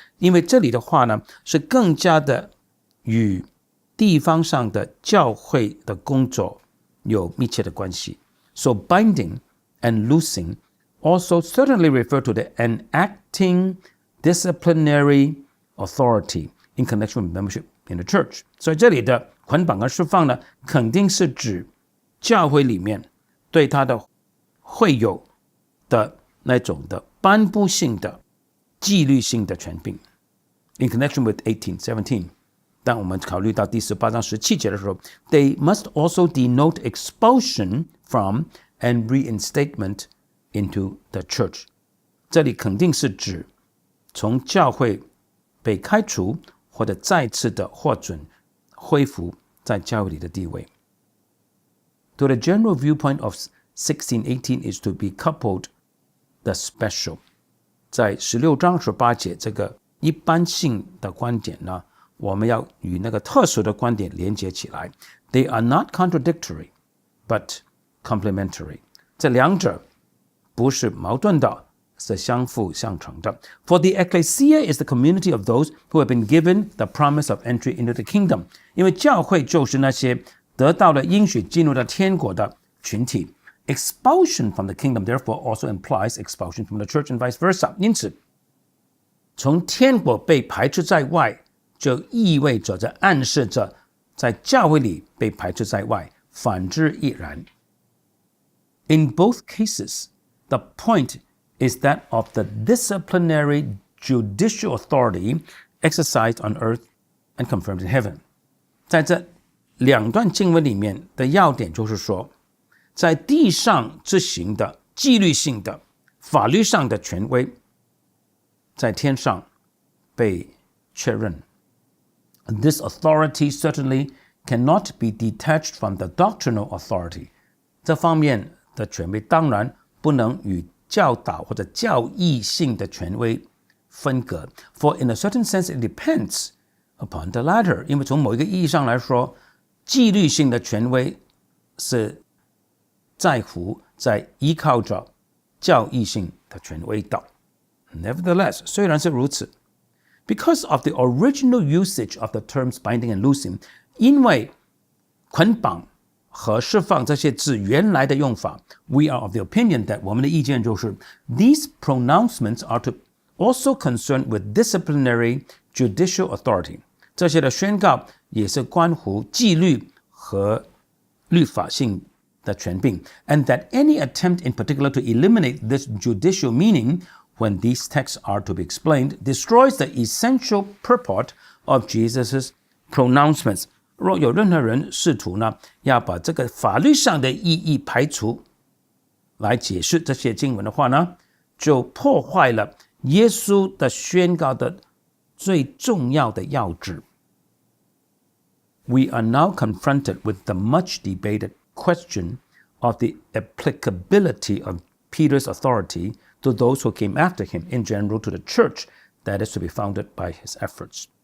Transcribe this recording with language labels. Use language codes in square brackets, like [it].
[zh] 因为这里的话呢，是更加的与地方上的教会的工作有密切的关系。 [en] So binding and loosing also certainly refer to the enacting disciplinary authority in connection with membership in the church. [zh] 所以这里的捆绑和释放呢，肯定是指教会里面对他的会友的那种的颁布性的纪律性的权柄。 [en] In connection with 18:17, [zh] 当我们考虑到第18章17节的时候 [en] they must also denote expulsion from and reinstatement into the church. [zh] 这里肯定是指从教会被开除或者再次的获准恢复在教会里的地位。 [en] To the general viewpoint of 16:18 is to be coupled the special. [zh] 在16章18节这个一般性的观点呢，我们要与那个特殊的观点连接起来。 [en] They are not contradictory, but complementary. [zh] 这两者不是矛盾的，是相辅相成的。 [en] For the ecclesia is the community of those who have been given the promise of entry into the kingdom. [zh] 因为教会就是那些得到了应许进入到天国的群体。 [en] Expulsion from the kingdom therefore also implies expulsion from the church and vice versa. [zh] 因此，从天国被排斥在外，就意味着这暗示着在教会里被排斥在外，反之亦然。 [en] In both cases, the point is that of the disciplinary judicial authority exercised on earth and confirmed in heaven. [zh] 在这两段经文里面的要点就是说，在地上执行的纪律性的、法律上的权威，在天上被确认。 [en] This authority certainly cannot be detached from the doctrinal authority. [zh] 这方面的权威当然不能与教导或者教义性的权威分隔。 [en] For in a certain sense, it depends upon the latter. [zh] 因为从某一个意义上来说，纪律性的权威是在依靠着教义性的权威的。 [en] Nevertheless, [zh] 虽然是如此， [en] because of the original usage of the terms binding and loosing, [zh] 因为捆绑和释放这些字原来的用法， [en] we are of the opinion that [zh] 我们的意见就是 [en] these pronouncements are to also concerned with disciplinary judicial authority. [zh] 这些的宣告也是关乎纪律和律法性的权柄 [en] and that any attempt in particular to eliminate this judicial meaning when these texts are to be explained destroys the essential purport of Jesus' pronouncements. [zh] 若有任何人试图呢要把这个法律上的意义排除来解释这些经文的话呢，就破坏了耶稣的宣告的最重要的要旨。 [en] We are now confronted with the much debated question of the applicability of Peter's authority to those who came after him, in general to the church that is to be founded by his efforts.